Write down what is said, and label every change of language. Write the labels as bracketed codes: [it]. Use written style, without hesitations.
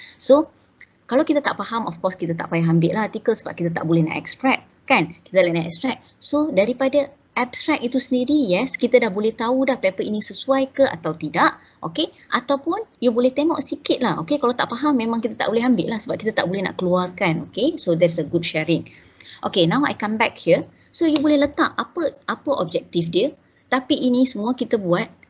[ms] So kalau kita tak faham, of course kita tak payah ambil lah artikel, sebab kita tak boleh nak extract kan, kita boleh nak extract. So daripada abstract itu sendiri, yes, kita dah boleh tahu dah paper ini sesuai ke atau tidak. Okay, ataupun you boleh tengok sikit lah. Okay, kalau tak faham memang kita tak boleh ambil lah, sebab kita tak boleh nak keluarkan. [en] Okay, so that's a good sharing. Okay, now I come back here. [ms] So you boleh letak apa objektif dia, tapi ini semua kita buat.